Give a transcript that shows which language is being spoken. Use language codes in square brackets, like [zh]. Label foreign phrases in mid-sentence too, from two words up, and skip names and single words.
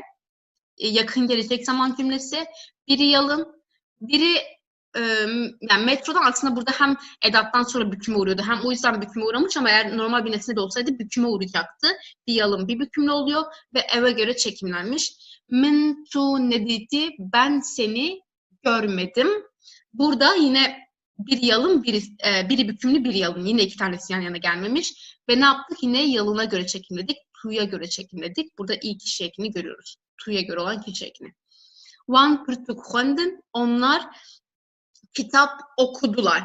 [tr] Yakın gelecek zaman cümlesi. Biri yalın, biri yani metrodan aslında burada hem edattan sonra büküme uğruyordu. Hem o yüzden büküme uğramış ama eğer normal bir nesne de olsaydı büküme uğrayacaktı. Bir yalın, bir bükümlü oluyor ve eve göre çekimlenmiş. [ku] Min tu nediti, [tr] ben seni görmedim. Burada yine bir yalın, biri bükümlü, biri yalın. Yine iki tanesi yan yana gelmemiş. Ve ne yaptık? Yine yalına göre çekimledik. Tu'ya göre çekimledik. Burada iyi kişi ekini görüyoruz. Tu'ya göre olan kişi ekini. [ku] Wan kırtık khondin, [tr] onlar kitap okudular.